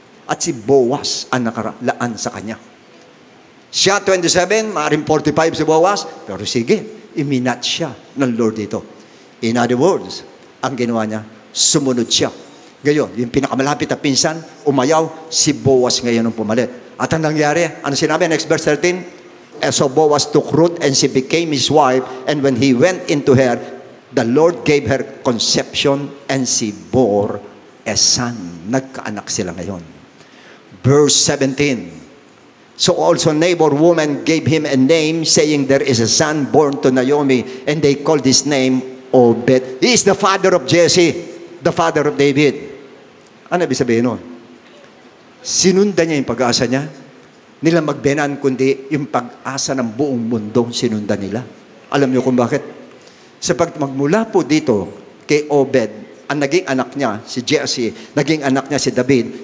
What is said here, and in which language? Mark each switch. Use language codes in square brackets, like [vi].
[tl] At si Boaz ang nakalaan sa kanya. Siya 27, maaaring 45 si Boaz, pero sige, iminat siya ng Lord dito. [en] In other words, [tl] ang ginawa niya, sumunod siya. Ngayon, yung pinakamalapit na pinsan, umayaw, si Boaz ngayon ang pumalit. At ang nangyari, ano sinabi? [en] Next verse 13, so Boaz took Ruth and she became his wife, and when he went into her, the Lord gave her conception and she bore a son. [tl] Nagkaanak sila ngayon. [en] Verse 17, so also neighbor woman gave him a name, saying there is a son born to Naomi, and they called his name Obed. He is the father of Jesse, the father of David. [tl] Ano ibig sabihin nun? Sinundan niya yung pag-asa niya. Nila magbenan, kundi yung pag-asa ng buong mundo, sinundan nila. Alam niyo kung bakit? Sapag magmula po dito kay Obed, ang naging anak niya, si Jesse, naging anak niya si David.